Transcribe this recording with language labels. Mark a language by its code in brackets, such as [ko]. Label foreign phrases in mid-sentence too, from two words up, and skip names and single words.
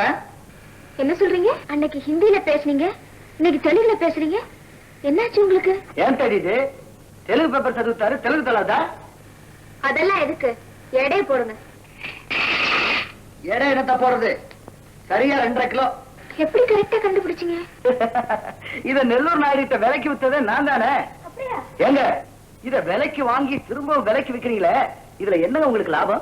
[ta] என்ன சொல்றீங்க? அன்னைக்கு ஹிந்தில பேசுனீங்க, இன்னைக்கு தெலுங்குல பேசுறீங்க. என்னாச்சு உங்களுக்கு? ஏன் தெரியுது? [te] తెలుగు పేపర్ చదువుతారు, తెలుగు తెలదా? [ta] அதெல்லாம் எதுக்கு? எடை போடுங்க. எடை என்னத்த போறது? சரியா 2.5 கிலோ. எப்படி கரெக்டா கண்டுபிடிச்சீங்க? இத நெல்லூர் நாயுடிட்ட விலைக்கு வித்ததே நான் தானே. அப்படியா? ஏங்க, இத விலைக்கு வாங்கி திரும்ப விலைக்கு விக்கிறீங்களே, இதுல என்னங்க உங்களுக்கு லாபம்?